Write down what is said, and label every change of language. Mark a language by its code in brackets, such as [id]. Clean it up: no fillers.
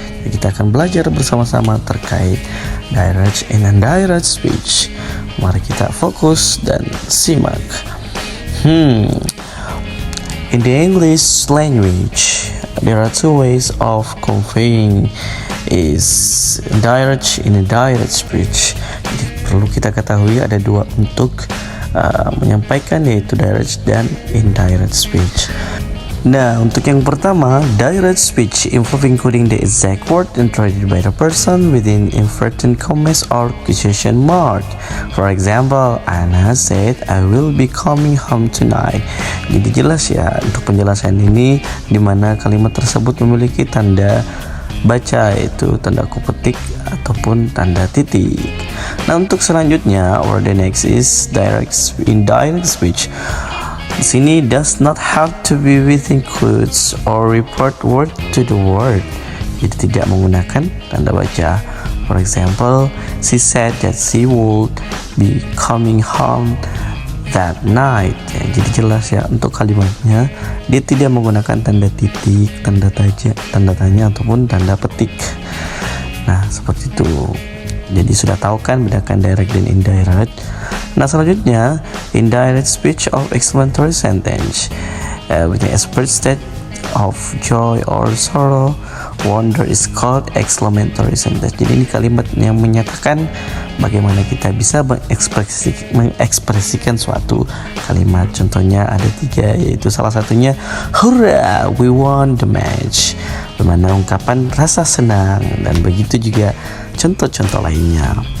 [id] Jadi kita akan belajar bersama-sama terkait [en] direct and indirect speech. [id] Mari kita fokus dan simak. [en] In the English language, there are two ways of conveying is direct and indirect speech. [id] Jadi perlu kita ketahui ada dua bentuk menyampaikan, yaitu direct dan indirect speech. Nah, untuk yang pertama, [en] direct speech involving quoting the exact word intended by the person within inverted commas or quotation mark. For example, Anna said, "I will be coming home tonight." [id] Jadi jelas ya untuk penjelasan ini, di mana kalimat tersebut memiliki tanda baca, yaitu tanda kupetik ataupun tanda titik. Nah, untuk selanjutnya, [en] or the next is indirect speech. [id] Di sini [en] does not have to be within quotes or report word to the word. [id] Jadi tidak menggunakan tanda baca. [en] For example, she said that she would be coming home that night. [id] Ya, jadi jelas ya untuk kalimatnya dia tidak menggunakan tanda titik, tanda tanya ataupun tanda petik. Nah, seperti itu. Jadi sudah tahu kan bedakan direct dan indirect. Nah, selanjutnya [en] indirect speech of exclamatory sentence with an express state of joy or sorrow, wonder is called exclamatory sentence. [id] Jadi ini kalimat yang menyatakan bagaimana kita bisa mengekspresikan suatu kalimat. Contohnya ada 3, yaitu salah satunya [en] hurrah, we won the match, [id] bagaimana ungkapan rasa senang, dan begitu juga contoh-contoh lainnya.